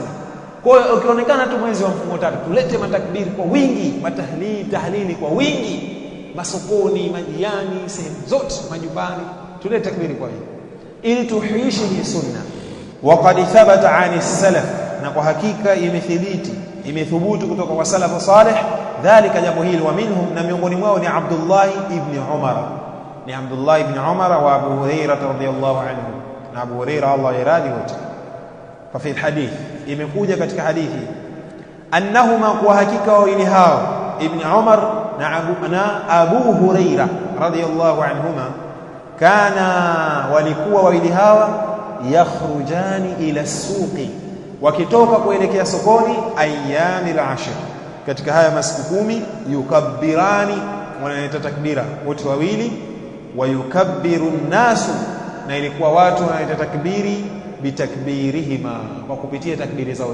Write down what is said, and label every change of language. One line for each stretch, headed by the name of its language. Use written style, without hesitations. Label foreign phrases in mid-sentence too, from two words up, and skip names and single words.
Swahili: Kwa hiyo ukionekana tu mwezi wa mfungo 3, tulete matakbiri kwa wingi, tahlili kwa wingi, masokoni, majiani, sehemu zote, majumbani, tulete takbiri kwa wingi ili tuhuishe hii sunna.
Arabic: وقد ثبت عن السلف,
Swahili: na kwa hakika imethubutu kutoka kwa salafu salih, dhalika, jambo hili.
Arabic: ومنهم,
Swahili: na miongoni mwao ni Abdullah ibn Umar, wa Abu Hurairah
Arabic: رضي الله عنه,
Swahili: na Abu Hurairah Allah yaradi wote.
Arabic: ففي الحديث,
Swahili: imekuja katika hadithi, annahuma, kwa hakika wawili hao, ibn Umar na Abu Hurairah
Arabic: رضي الله عنهما,
Swahili: kana, walikuwa wawili hawa,
Arabic: يخرجان إلى السوق,
Swahili: wakitoka kuelekea sokoni,
Arabic: أيام العشر,
Swahili: katika haya masiku 10, yukabbirani, wanaleta takbira wote wawili,
Arabic: ويكبر الناس,
Swahili: na ilikuwa watu wanaleta takbiri bitakbirihima, kwa kupitia takbiri zao zile.